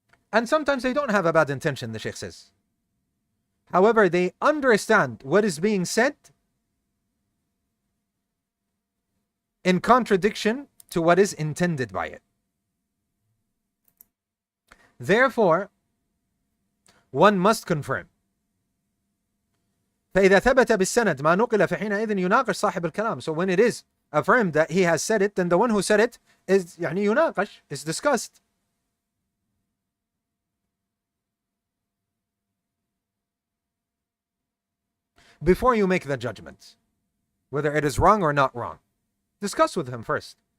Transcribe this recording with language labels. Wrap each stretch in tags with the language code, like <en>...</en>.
<en>And sometimes they don't have a bad intention, the Sheikh says. However, they understand what is being said in contradiction to what is intended by it. Therefore, one must confirm.</en> <ar>فإذا ثبت بالسند ما نقل فحينئذ يناقش صاحب الكلام.</ar> <en>So when it is affirmed that he has said it, then the one who said it is يناقش, is discussed. Before you make the judgment, whether it is wrong or not wrong, discuss with him first.</en>